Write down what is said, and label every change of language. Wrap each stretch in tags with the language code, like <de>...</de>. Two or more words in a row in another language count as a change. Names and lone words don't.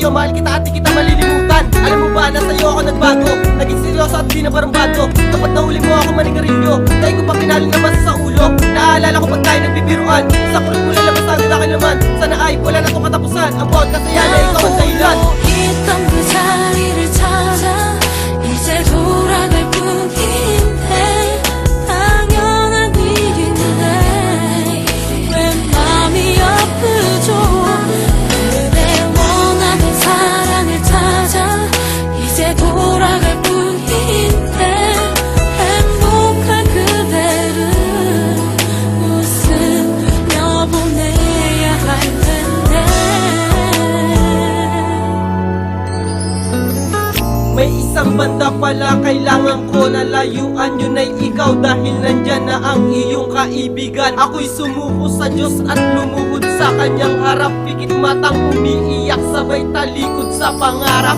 <tl>Mahal kita at di kita malilimutan. Alam mo ba na sa iyo ako nagbago, naging seryoso at di na barambado. Kapag nahuli mo ako manigarilyo, dahil ko pa pinaling na basa sa ulo. Naaalala ko pag tayo nagbibiruan, sa kurot mo lalabas agad akin naman. Sana ay wala na itong katapusan, ang bawat kasaya na ikaw ang dahilan.</tl> <ko>있던 그 자리를 찾아 이제 돌아갈 뿐인데 당연한 일인데 왜 마음이 아프죠. 그대 원하는 사랑을 찾아 이제 돌아갈 뿐인데 행복한 그대를 웃으며 보내야 할 텐데.</ko> <tl>May isang banda pala kailangan ko na layuan, yun ay ikaw, dahil nandyan na ang iyong kaibigan. Ako'y sumuko sa Diyos at lumuhod sa kanyang harap, pikit matang umiiyak sabay talikod sa pangarap.</tl>